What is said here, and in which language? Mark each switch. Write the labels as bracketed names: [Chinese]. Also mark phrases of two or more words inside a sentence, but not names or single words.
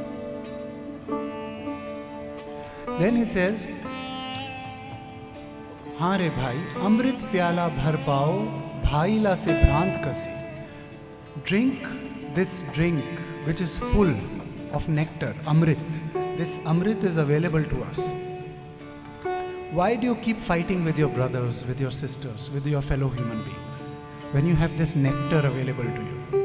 [English] Then he says, [Hindi] हाँ रे भाई, अमृत प्याला भर पाओ, भाईला से भ्रांत कसी. [English] Drink this drink which is full of nectar, Amrit. This Amrit is available to us. Why do you keep fighting with your brothers, with your sisters, with your fellow human beings, when you have this nectar available to you?